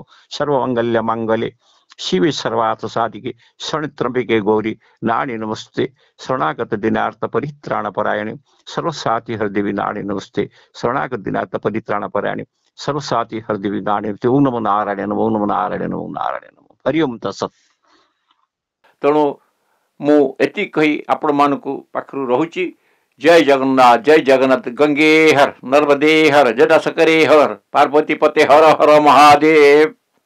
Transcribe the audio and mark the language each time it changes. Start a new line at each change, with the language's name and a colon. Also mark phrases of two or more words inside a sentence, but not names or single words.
Sanskrit: सर्वमंगल्य मंगले शिवे सर्वार्थ साधिके शरणत्रंबिके गौरी नाणी नमस्ते शरणागत दिनार्थ परित्राण परायणे सर्वसाति हरदेवी नाणी नमस्ते शरणागत दिनार्थ परित्राण परायणे सर्वसाति हरदेवी नाणी नमस्ते। ओम नमो नारायण ओम नमो नारायण ओम नारायण हरि ओम तत्सत।
Odia: ତେଣୁ ମୁ ଏତି କହି ଆପଣ ମାନଙ୍କୁ ପାଖରୁ ରହୁଛି।
Sanskrit: जय जगन्नाथ गंगे हर नर्मदे हर जटाशंकरे हर पार्वती पते हर हर महादेव।